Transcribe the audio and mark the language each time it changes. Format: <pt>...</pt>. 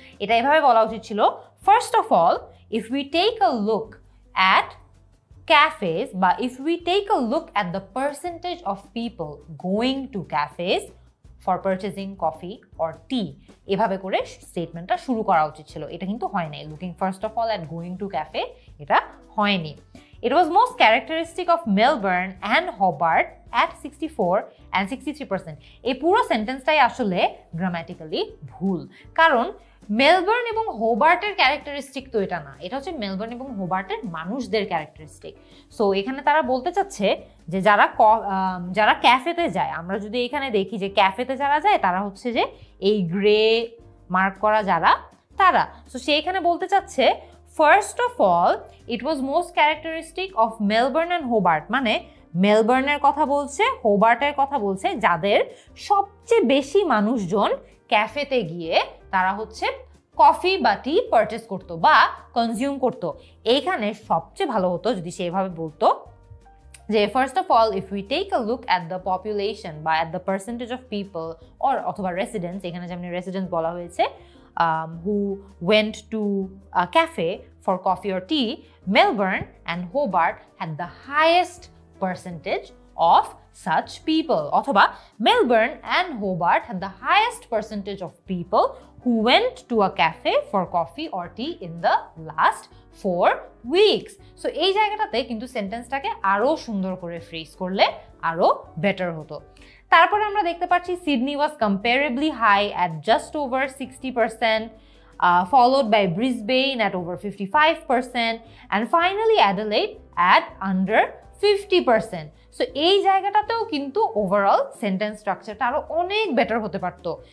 <bn>এটা এভাবে বলা উচিত ছিল,</bn> <en>first of all if we take a look at cafes, but if we take a look at the percentage of people going to cafes for purchasing coffee or tea,</en> <bn>এভাবে করে স্টেটমেন্টটা শুরু করা উচিত ছিল। এটা কিন্তু হয় নাই।</bn> <en>looking first of all at going to cafe</en> <bn>এটা হয়নি।</bn> <en>It was most characteristic of Melbourne and Hobart at 64 and 63%.</en> <bn>এই পুরো সেন্টেন্সটাই আসলে গ্রামাটিক্যালি ভুল, কারণ মেলবোর্ন এবং হোবার্টের ক্যারেক্টারিস্টিক তো এটা না, এটা হচ্ছে মেলবোর্ন এবং হোবার্টের মানুষদের ক্যারেক্টারিস্টিক। সো এখানে তারা বলতে চাচ্ছে যে যারা ক্যাফেতে যায়, আমরা যদি এখানে দেখি যে ক্যাফেতে যারা যায় তারা হচ্ছে যে এই গ্রে মার্ক করা যারা তারা। সো সে এখানে বলতে চাচ্ছে</bn> <en>first of all it was most characteristic of Melbourne and Hobart,</en> <bn>মানে মেলবোর্নের কথা বলছে, হোবার্টের কথা বলছে, যাদের সবচেয়ে বেশি মানুষজন ক্যাফেতে গিয়ে তারা হচ্ছে কফি বা টি পারচেস করতো বা কনজিউম করতো। এইখানে সবচেয়ে ভালো হতো যদি সে এভাবে বলতো যে</bn> <en>first of all if we take a look at the population বা at the percentage of people অথবা residents,</en> <bn>এখানে যেমন রেসিডেন্টস বলা হয়েছে,</bn> <en>who went to a cafe for coffee or tea, Melbourne and Hobart had the highest percentage of such people. অথবা Melbourne and Hobart had the highest percentage of people who went to a cafe for coffee or tea in the last 4 weeks.</en> <bn>So এই জায়গাটাতে কিন্তু সেন্টেন্সটাকে আরো সুন্দর করে phrase করলে আরো better হতো। তারপরে আমরা দেখতে পাচ্ছি</bn> <en>Sydney was comparably high at just over 60%, followed by Brisbane at over 55%, and finally Adelaide at under 50%.</en> <bn>So এই জায়গাটাতেও কিন্তু ওভারঅল সেন্টেন্স স্ট্রাকচারটা আরো অনেক বেটার হতে পারতো।</bn>